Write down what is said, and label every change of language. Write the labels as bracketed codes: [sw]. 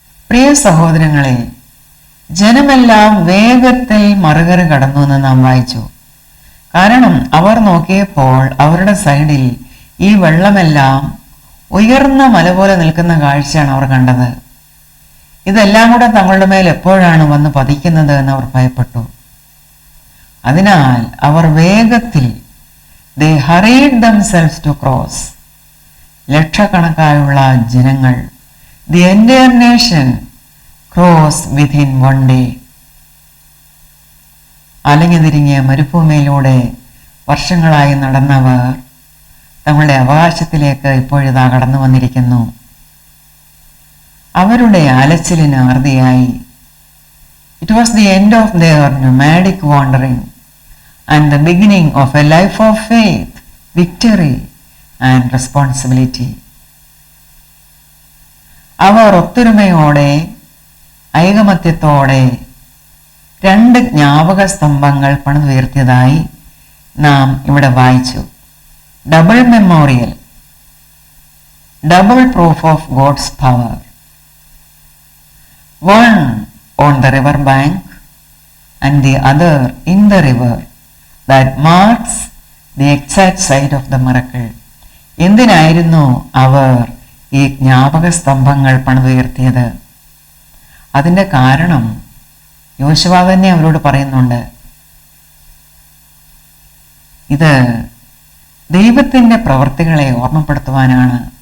[ml] പ്രിയ സഹോദരങ്ങളെ, ജനമെല്ലാം വേഗത്തിൽ മറുകര കടന്നു എന്ന് നാം വായിച്ചു. കാരണം അവർ നോക്കിയപ്പോൾ അവരുടെ സൈഡിൽ ഈ വെള്ളമെല്ലാം ഉയർന്ന മല പോലെ നിൽക്കുന്ന കാഴ്ചയാണ് അവർ കണ്ടത്. ഇതെല്ലാം കൂടെ തങ്ങളുടെ മേൽ എപ്പോഴാണ് വന്ന് പതിക്കുന്നത് എന്ന് അവർ ഭയപ്പെട്ടു. അതിനാൽ അവർ വേഗത്തിൽ [en] they hurried themselves to cross. [ml] ലക്ഷക്കണക്കായുള്ള ജനങ്ങൾ, [en] the entire nation cross within one day. [ml] അലഞ്ഞു തിരിഞ്ഞ് മരുഭൂമിയിലൂടെ വർഷങ്ങളായി നടന്നവർ തങ്ങളുടെ അവകാശത്തിലേക്ക് ഇപ്പോഴിതാ കടന്നു വന്നിരിക്കുന്നു. അവരുടെ അലച്ചിലിന് അറുതിയായി. [en] It was the end of their nomadic wandering and the beginning of a life of faith, victory and responsibility. [ml] അവർ ഒത്തൊരുമയോടെ ഐകമത്യത്തോടെ 2 ജ്ഞാപക സ്തംഭങ്ങൾ പണിതുയർത്തിയതായി നാം ഇവിടെ വായിച്ചു. [en] Double memorial, double proof of God's power. One on the river bank and the other in the river that marks the exact site of the miracle. [ml] എന്തിനായിരുന്നു അവർ ഈ ജ്ഞാപക സ്തംഭങ്ങൾ പണിതുയർത്തിയത്? അതിൻ്റെ കാരണം യോശുവ തന്നെ അവരോട് പറയുന്നുണ്ട്. ഇത് ദൈവത്തിൻ്റെ പ്രവൃത്തികളെ ഓർമ്മപ്പെടുത്തുവാനാണ്.